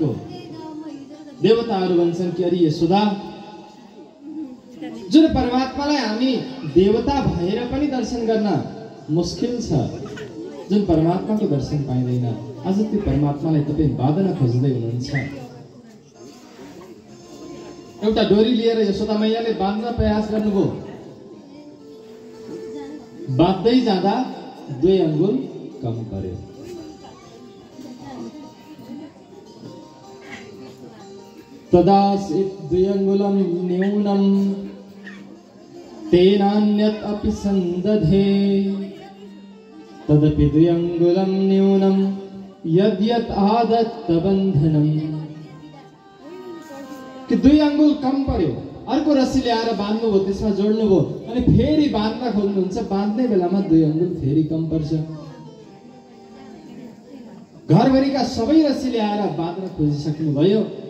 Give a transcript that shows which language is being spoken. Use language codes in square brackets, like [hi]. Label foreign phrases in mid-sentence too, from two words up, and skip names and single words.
[ne] देवताहरू भन्छन् कि अरे यशोदा, जुन परमात्मालाई हामी देवता भएर पनि दर्शन गर्न मुस्किल छ, जुन परमात्माको दर्शन पाइँदैन, आज त्यो परमात्मालाई तपाईँ बाँध्न खोज्दै हुनुहुन्छ। एउटा डोरी लिएर यशोदा मैयाले बाँध्न प्रयास गर्नुभयो। बाँध्दै जाँदा 2 अङ्गुल कम पर्यो। [sa] तदासीत् 2 अङ्गुलं न्यूनं तेनान्यत् अपि सन्दधे तदपि 2 अङ्गुलं न्यूनं यद्यत् आदत्त बन्धनम्। [ne] कि 2 अङ्गुल कम पर्यो, अर्को रस्सी ल्याएर बाँध्नुभयो, त्यसमा जोड्नुभयो अनि फेरि बाँध्न खोज्नुहुन्छ। बाँध्ने बेलामा 2 अङ्गुल फेरि कम पर्छ। घरभरिका सबै रस्सी ल्याएर बाँध्न खोजिसक्नुभयो।